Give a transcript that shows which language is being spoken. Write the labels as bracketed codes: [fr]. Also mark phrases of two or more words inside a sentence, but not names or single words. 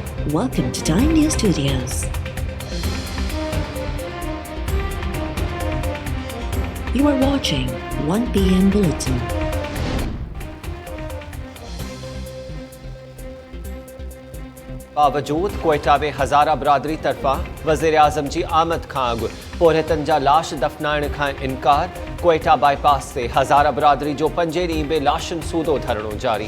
[en] Welcome to Time News Studios. You are watching 1 PM Bulletin. [sd] बावजूद क्वेटा में हज़ारा बरादरी तरफ़ा वज़ीर आज़म जी आमद खां अॻु पोरहतन जा लाश दफ़नाइण खां इनकार। क्वेटा बाईपास से हज़ारा बरादरी जो 5 ॾींहं बे लाशन सूदो धरणो जारी।